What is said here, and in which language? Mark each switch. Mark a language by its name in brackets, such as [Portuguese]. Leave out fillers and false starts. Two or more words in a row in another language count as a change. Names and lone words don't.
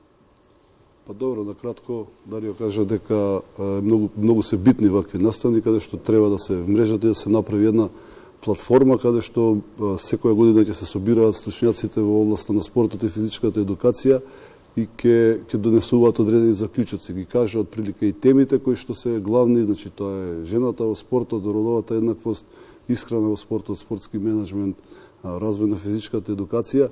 [Macedonian] Па добро, да кратко Дарио каже дека многу се битни овакви настани када што треба да се мрежате, да се направи една платформа када што секоја година ќе се собираат стручњаците во областта на спортот и физичката едукација и ќе донесуваат одредени заклучоци. Ги кажа отприлика и темите кои што се главни, значи тоа е жената во спортот, родовата еднаквост, исхрана во спортот, спортски менеджмент, развој на физичката едукација.